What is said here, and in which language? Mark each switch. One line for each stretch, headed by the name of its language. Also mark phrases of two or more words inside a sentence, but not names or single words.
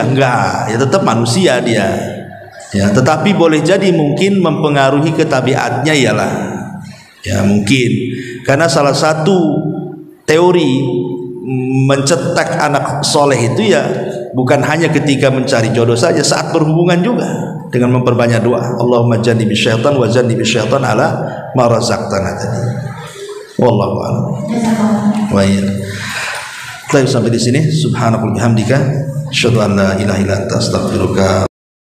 Indonesian: Enggak, ya tetap manusia dia. Ya, tetapi boleh jadi mungkin mempengaruhi ke tabiatnya ialah, ya mungkin karena salah satu teori mencetak anak soleh itu ya bukan hanya ketika mencari jodoh saja, saat berhubungan juga dengan memperbanyak doa.
Arabic: اللهم جنبي شيطان وجنبي شيطان على ما رزقتنا tadi. والله أعلم. Wa iya.
Indonesian: Baik, sampai di sini.
Arabic: سبحانك اللهم بحمدك أشهد أن لا إله إلا أنت أستغفرك